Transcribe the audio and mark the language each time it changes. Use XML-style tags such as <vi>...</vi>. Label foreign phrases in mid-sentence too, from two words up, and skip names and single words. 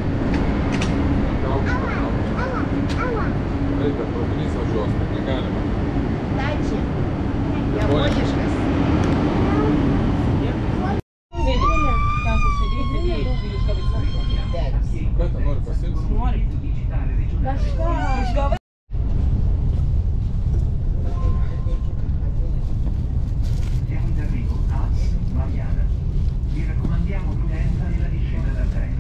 <lt>Taip, bet traukinys važiuos, bet negalima. Dači. Japoniškas. Ką tu nori pasiimti? Nori. Kažką. Išgavai.</lt> <it>Siamo in arrivo a Mariana. Vi raccomandiamo prudenza nella discesa dal treno.</it>